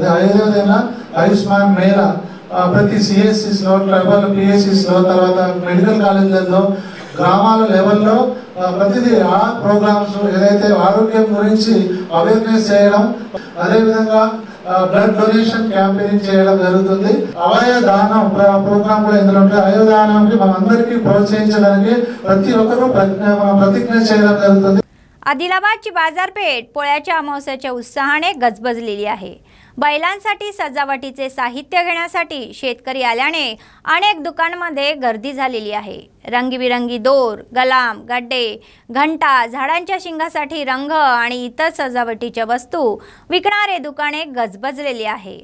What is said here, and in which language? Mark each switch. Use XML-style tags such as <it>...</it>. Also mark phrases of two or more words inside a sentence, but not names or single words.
<te>అదేవిధంగా ఆయుష్మాన్ మేళా ప్రతి CSCs లో,</te> <en>tribal PSCs</en> <te>లో, తర్వాత మెడికల్ కాలేజీలలో, గ్రామాల లెవెల్లో ప్రతిదీ ఆ ప్రోగ్రామ్స్ ఏదైతే ఆరోగ్యం గురించి అవేర్నెస్ చేయడం, అదేవిధంగా</te> <en>blood donation campaign</en> <te>చేయడం జరుగుతుంది. అవయవ దానం ప్రోగ్రామ్ కూడా ఇందులో ఉంటుంది. అవయవ దానానికి మనందరికీ प्रोत्साहिंచడానికి ప్రతి ఒక్కరూ प्रतिज्ञा చేయడం జరుగుతుంది.</te> <mr>आदिलाबादची बाजारपेठ पोळ्याच्या अमावस्येच्या उत्साहाने गजबजलेली आहे. बैलांसाठी सजावटीचे साहित्य घेण्यासाठी शेतकरी आल्याने अनेक दुकानांमध्ये गर्दी झालेली आहे. रंगीबिरंगी दोर, गलाम, गड्डे, घंटा, झाडांच्या शिंगासाठी रंग आणि इतर सजावटीच्या वस्तू विकणारे दुकाने गजबजलेली आहे.</mr>